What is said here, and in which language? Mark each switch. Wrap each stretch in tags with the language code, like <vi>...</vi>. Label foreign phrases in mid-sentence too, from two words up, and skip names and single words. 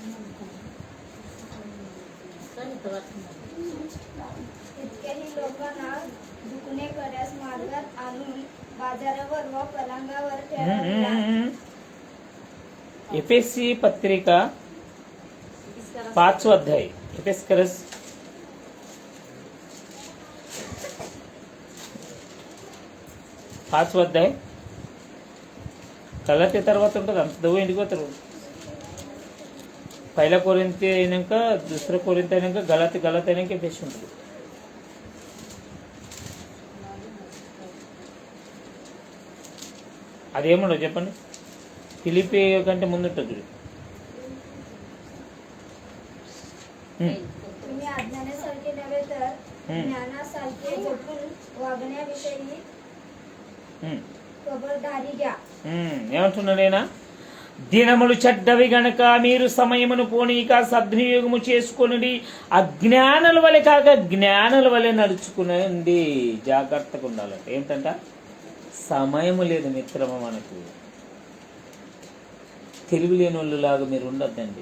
<mr>इतकेही लोकांना दुखणे करण्यास मार्गात आणून बाजारावर व पलंगावर ठेवला. एफेसी पत्रिका 5वा अध्याय. एफेसकरस 5वा अध्याय</mr> <te>చదివితే తర్వాత ఉంటుంది. అంత దవ్వు ఎందుకు పోతారు? పైల కొరింథీ అయినాక, దుసర కొరింథీ అయినాక, గలతి అయినాక ఎఫెసీ ఉంటుంది. అదేముండదు చెప్పండి. ఫిలిప్పీ కంటే ముందు ఉంటుంది.</te> <mr>तुम्ही अज्ञानासारखे नव्हे तर ज्ञानासारखे जपून वागण्याविषयी खबरदारी घ्या.</mr> <te>ఏమంటున్నాడైనా? దినములు చెడ్డవి గనక మీరు సమయమును పోనీక సద్వినియోగము చేసుకొనుడి. అజ్ఞానుల వలె కాక జ్ఞానుల వలె నడుచుకునండి. జాగ్రత్తగా ఉండాలంటే ఏంటంట? సమయము లేదు మిత్రమ. మనకు తెలివి లేని వాళ్ళలాగా మీరు ఉండొద్దండి.</te>